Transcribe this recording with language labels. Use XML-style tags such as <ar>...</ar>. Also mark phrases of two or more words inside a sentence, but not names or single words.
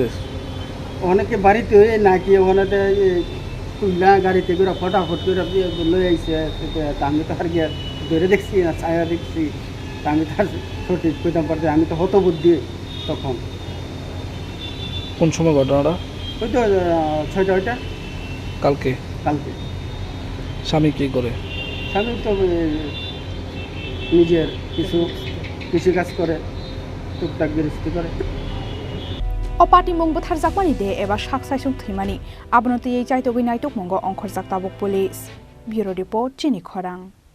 <bn>অনেকে বাড়িতে হয়ে নাকি ওখানে তুললা গাড়িতে করে ফটাফট করে লয়ে আইসে আমি তো আর গিয়ে ধরে দেখছি না ছায়া দেখছি আমি তার সঠিক কইতাম পারছি আমি তো হতবুদ্ধি তখন কোন সময় ঘটনাটা ওই তো 6টা কালকে স্বামী কি করে স্বামী তো নিজের কিছু কাজ করে টুকটাক গৃহস্থী করে</bn> <trp>Opati mung buthar jakmani de eba saksaisung thimani abonoti ei chaitogui naitok mungo ongkhor jak tabok</trp> <en>police bureau report</en> <trp>chini khorang</trp>